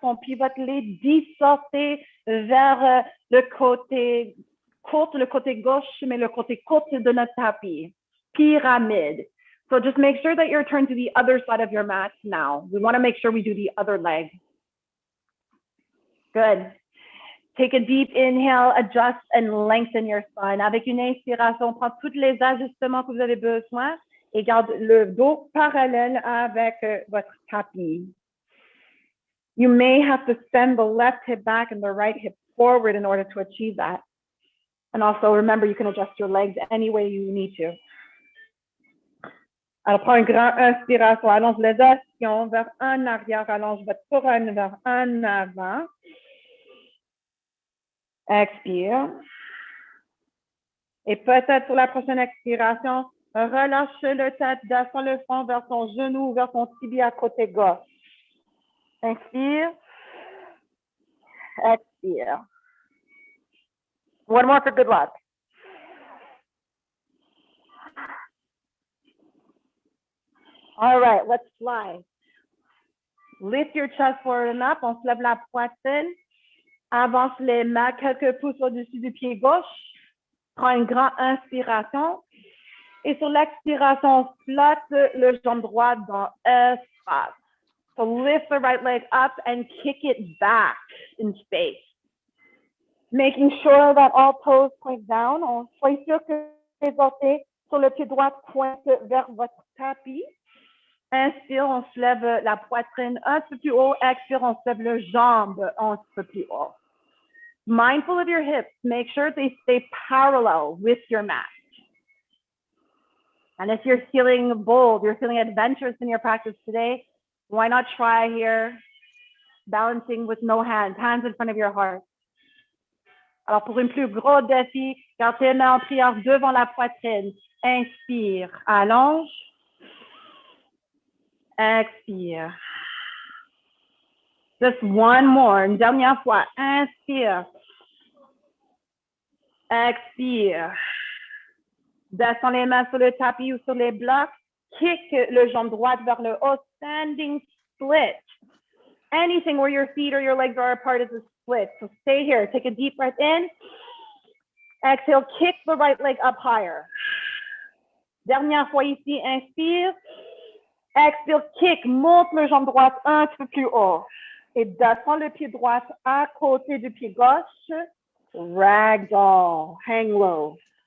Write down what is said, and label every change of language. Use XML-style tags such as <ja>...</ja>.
<fr>On pivote les 10 orteils vers le côté gauche, mais le côté court de notre tapis.</fr> <en>Pyramid. So just make sure that you're turned to the other side of your mat now. We want to make sure we do the other leg. Good. Take a deep inhale, adjust and lengthen your spine.</en> <fr>Avec une inspiration, prends tous les ajustements que vous avez besoin et garde le dos parallèle avec votre tapis.</fr> <en>You may have to send the left hip back and the right hip forward in order to achieve that. And also remember, you can adjust your legs any way you need to.</en> <fr>Alors, prends une grande inspiration, allonge les ischions vers en arrière, allonge votre couronne vers en avant. Expire. Et peut-être sur la prochaine expiration, relâche le tête, descend le front vers ton genou, vers ton tibia côté gauche. Inspire. Expire.</fr> <en>One more for good luck. All right, let's fly. Lift your chest forward and up.</en> <fr>On se lève la poitrine. Avance les mains quelques pouces au-dessus du pied gauche. Prends une grande inspiration. Et sur l'expiration, on flotte le jambe droite dans espace.</fr> <en>So lift the right leg up and kick it back in space. Making sure that all toes point down.</en> <fr>On soit sûr que les orteils sur le pied droit pointent vers votre tapis. Inspire, on se lève la poitrine un peu plus haut. Expire, on se lève le jambe un peu plus haut.</fr> <en>Mindful of your hips, make sure they stay parallel with your mat. And if you're feeling bold, you're feeling adventurous in your practice today, why not try here, balancing with no hands, hands in front of your heart.</en> <fr>Alors, pour un plus gros défi, garde tes mains en prière devant la poitrine. Inspire, allonge. Expire.</fr> <en>Just one more.</en> <fr>Une dernière fois. Inspire. Expire. Descends les mains sur le tapis ou sur les blocs. Kick le jambe droite vers le haut.</fr> <en>Standing split. Anything where your feet or your legs are apart is a switch. So stay here. Take a deep breath in. Exhale, kick the right leg up higher.</en> <fr>Dernière fois ici, inspire. Expire, kick, monte le jambe droite un petit peu plus haut. Et descends le pied droit à côté du pied gauche.</fr> <en>Ragdoll, hang low.</en>